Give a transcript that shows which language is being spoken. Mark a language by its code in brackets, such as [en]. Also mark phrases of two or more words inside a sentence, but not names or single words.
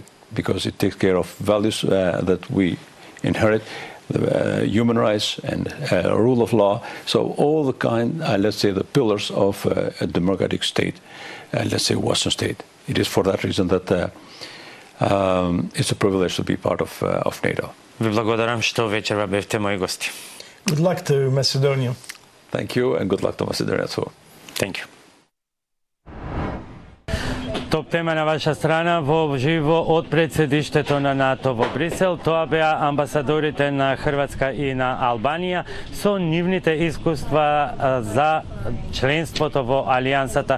[en] Because it takes care of values that we inherit, the human rights and rule of law. So all the kind, let's say, the pillars of a democratic state, let's say Western state. It is for that reason that it's a privilege to be part of NATO. [mk] Ви благодарам што вечерва бевте мои гости. [en] Good luck to Macedonia. Thank you, and good luck to Macedonia too. Thank you. [mk] Топ тема на ваша страна во живо од председиштето на НАТО во Брисел. Тоа беа амбасадорите на Хрватска и на Албанија со нивните искуства за членството во Алијансата.